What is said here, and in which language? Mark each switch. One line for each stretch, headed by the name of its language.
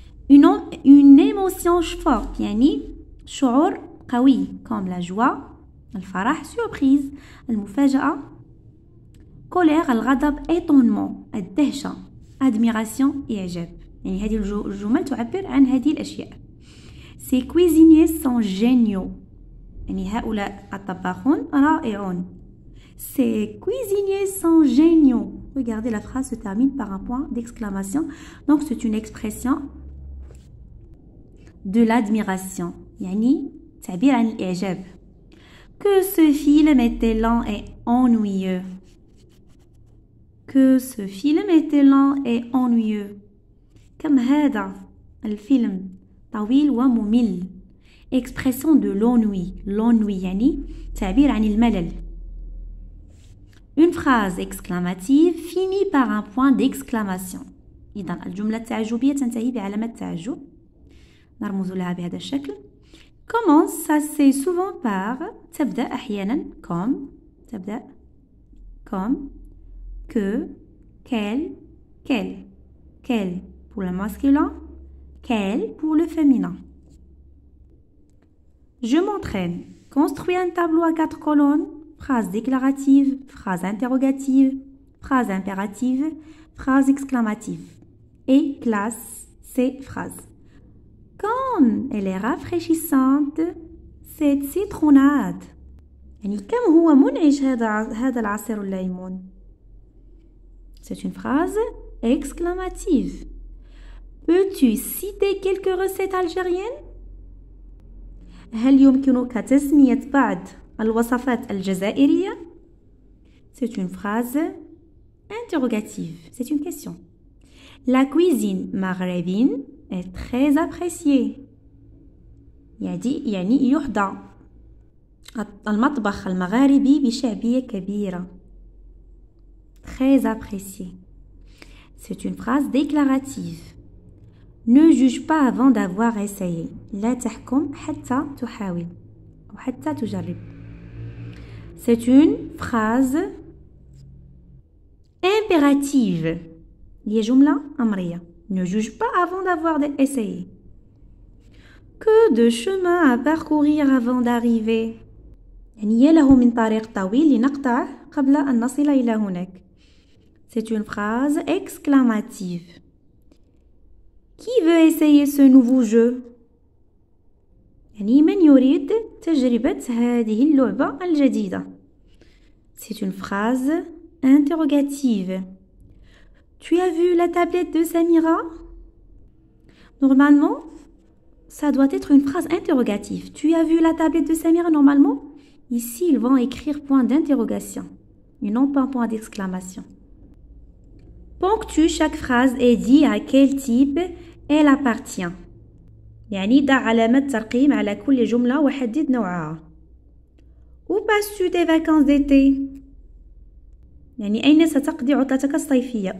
French: Une émotion forte.
Arabic: يعني شعور قوي
French: comme la joie,
Arabic: الفرح,
French: surprise,
Arabic: المفاجأة,
French: colère,
Arabic: الغضب,
French: étonnement,
Arabic: الدهشة,
French: admiration,
Arabic: إعجاب. يعني هذه الجمل تعبر عن هذه الأشياء.
French: Ces cuisiniers sont géniaux.
Arabic: يعني هؤلاء الطباخون رائعون.
French: Ces cuisiniers sont géniaux. Regardez, la phrase se termine par un point d'exclamation. Donc c'est une expression de l'admiration.
Arabic: يعني تعبير عن الإعجاب.
French: Que ce film était lent et ennuyeux. Que ce film était lent et ennuyeux.
Arabic: كم هذا الفيلم طويل وممل.
French: Expression de l'ennui. L'ennui
Arabic: يعني تعبير عن الملل.
French: Une phrase exclamative finit par un point d'exclamation.
Arabic: إذن الجملة التعجبية تنتهي بعلامة تعجب. نرمز لها بهذا الشكل.
French: Commence, ça c'est souvent par
Arabic: تبدأ أحيانا
French: comme
Arabic: تبدأ
French: comme que quel quel pour le masculin, quel pour le féminin. Je m'entraîne. Construis un tableau à 4 colonnes. Phrase déclarative, phrase interrogative, phrase impérative, phrase exclamative. Et classe ces phrases. Comme elle est rafraîchissante, cette citronnade.
Arabic: يعني كم هو منعش هذا العصير الليمون.
French: C'est une phrase exclamative. Peux-tu citer quelques recettes algériennes?
Arabic: هل يمكنك تسمية بعض الوصفات الجزائرية?
French: C'est une phrase interrogative. C'est une question. La cuisine maghrébine est très appréciée.
Arabic: يعني يحظى المطبخ المغاربي بشعبية كبيرة.
French: Très apprécié. C'est une phrase déclarative. Ne juge pas avant d'avoir essayé.
Arabic: لا تحكم حتى تحاول أو حتى تجرب.
French: C'est une phrase impérative.
Arabic: هي جملة أمرية.
French: Ne juge pas avant d'avoir essayé. Que de chemin à parcourir avant d'arriver.
Arabic: يعني يا له من طريق طويل لنقطعه قبل أن نصل إلى هناك.
French: C'est une phrase exclamative. Qui veut essayer ce nouveau jeu?
Arabic: يعني من يريد تجربة هذه اللعبة الجديدة.
French: C'est une phrase interrogative. Tu as vu la tablette de Samira? Normalement, ça doit être une phrase interrogative. Tu as vu la tablette de Samira? Normalement, ici, ils vont écrire point d'interrogation et non pas point d'exclamation. Ponctue chaque phrase et dis à quel type elle appartient.
Arabic: يعني ضع علامة ترقيم على كل جملة وحدد نوعها.
French: Où passes-tu tes vacances d'été?
Arabic: يعني أين ستقضي عطلتك الصيفية?